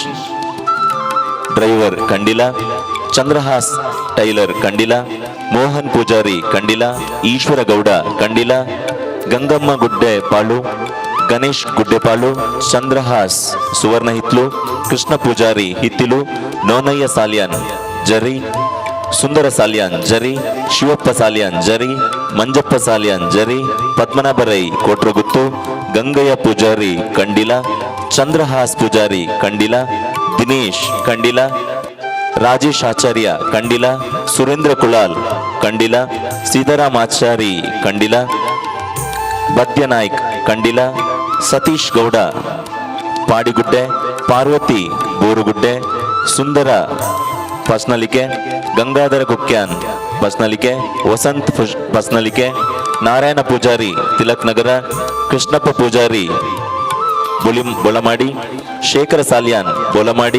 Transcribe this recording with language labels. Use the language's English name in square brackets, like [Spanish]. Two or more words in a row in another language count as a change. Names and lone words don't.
[Tulu] ಡ್ರೈವರ್ ಕಂಡಿಲ, ಚಂದ್ರಹಾಸ್ ಟೈಲರ್ ಕಂಡಿಲ, ಮೋಹನ್ ಪೂಜಾರಿ ಕಂಡಿಲ, ಈಶ್ವರ ಗೌಡ ಕಂಡಿಲ, ಗಂಗಮ್ಮ ಗುಡ್ಡೆ ಪಾಳು, ಗಣೇಶ್ ಗುಡ್ಡೆಪಾಳು, ಚಂದ್ರಹಾಸ್ ಸುವರ್ಣ ಹಿತ್ಲು, ಕೃಷ್ಣ ಪೂಜಾರಿ ಹಿತ್ತಿಲು, ನೋನಯ್ಯ ಸಾಲ್ಯಾನ್ ಜರಿ, ಸುಂದರ ಸಾಲ್ಯಾನ್ ಜರಿ, ಶಿವಪ್ಪ ಸಾಲ್ಯಾನ್ ಜರಿ, ಮಂಜಪ್ಪ ಸಾಲ್ಯಾನ್ ಜರಿ, ಪದ್ಮನಾಭರೈ ಕೋಟ್ರಗುತ್ತು, ಗಂಗಯ್ಯ ಪೂಜಾರಿ ಕಂಡಿಲ, ಚಂದ್ರಹಾಸ್ ಪೂಜಾರಿ ಕಂಡಿಲ, ದಿನೇಶ್ ಕಂಡಿಲ, ರಾಜೇಶ್ ಆಚಾರ್ಯ ಕಂಡಿಲ, ಸುರೇಂದ್ರ ಕುಳಾಲ್ ಕಂಡಿಲ, ಸೀತಾರಾಮಾಚಾರಿ ಕಂಡಿಲ, ಬದ್ಯನಾಯ್ಕ್ ಕಂಡಿಲ, ಸತೀಶ್ ಗೌಡ ಪಾಡಿಗುಡ್ಡೆ, ಪಾರ್ವತಿ ಬೋರುಗುಡ್ಡೆ, ಸುಂದರ ಪಸ್ನಲಿಕೆ, ಗಂಗಾಧರ ಕುಕ್ಯಾನ್ ಪಸ್ನಲಿಕೆ, ವಸಂತ್ ಪಸ್ನಲಿಕೆ, ನಾರಾಯಣ ಪೂಜಾರಿ ತಿಲಕ್ ನಗರ, ಕೃಷ್ಣಪ್ಪ ಪೂಜಾರಿ ಬೊಲಮಾಡಿ, ಶೇಖರ ಸಾಲ್ಯಾನ್ ಬೊಲಮಾಡಿ,